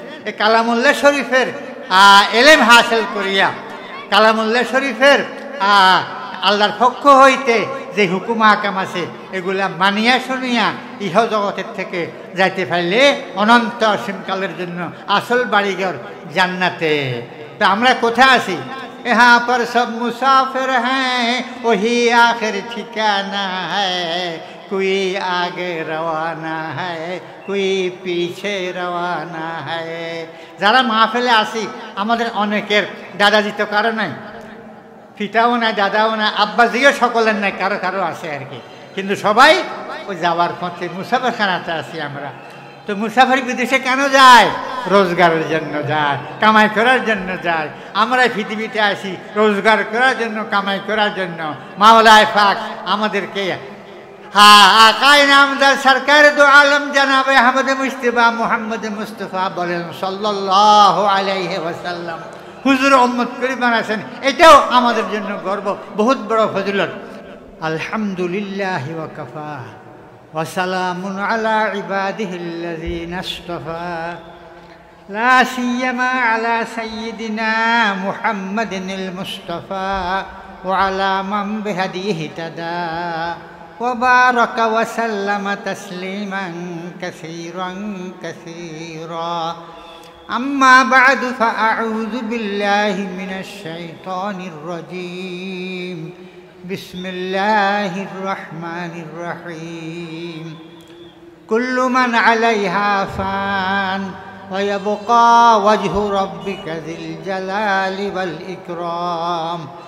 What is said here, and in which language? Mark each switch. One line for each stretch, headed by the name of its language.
Bangla: এই কালামুল্লাহ শরীফের এলেম হাসিল করিয়া, কালামুল্লাহ শরীফের আল্লাহর পক্ষ হইতে যে হুকুম আহকাম আছে এগুলা মানিয়া শুনিয়া ইহ জগতের থেকে যাইতে পারলে অনন্ত অসীমকালের জন্য আসল বাড়িঘর জান্নাতে। তো আমরা কোথায় আছি?
Hindi: यहाँ पर सब मुसाफिर हैं, वही आखिर ठिकाना है, कोई आगे रवाना है, कोई पीछे रवाना है।
Bangla: যারা মাহফিলে আসি আমাদের অনেকের দাদাজি তো কারো নাই, পিতাও নাই, দাদাও নাই, আব্বাজিও সকলের নাই, কারো কারো আছে আর কি। কিন্তু সবাই ওই যাওয়ার পথে মুসাফিরখানাতে আছি আমরা। তো মুসাফির বিদেশে কেন যায়? রোজগারের জন্য যায়, কামাই করার জন্য যায়। আমরা পৃথিবীতে আসি রোজগার করার জন্য, কামাই করার জন্য। মাওলা পাক আমাদেরকে আকায়ে নামদার সরকার দু আলম জনাবে আহমদ মুজতবা মুহাম্মদ মুস্তাফা বলেন সাল্লাল্লাহু আলাইহি ওয়াসাল্লাম হুজুর উম্মত করে বানাছেন। এটাও আমাদের জন্য গর্ব, বহুত বড় ফজিলত।
Arabic: আলহামদুলিল্লাহি ওয়া কাফা ওয়া সালামুন আলা ইবাদিহিল্লাযিনা ইসতাফা লা সিয়ামা আলা সাইয়্যিদিনা মুহাম্মাদিনিল মুস্তাফা ওয়া আলা মান বিহাদিহি তাদা ওয়া বারাকা ওয়া সাল্লামা তাসলিমান কাসীরান কাসীরা। أما بعد فأعوذ بالله من الشيطان الرجيم. بسم الله الرحمن الرحيم. كل من عليها فان ويبقى وجه ربك ذي الجلال والإكرام.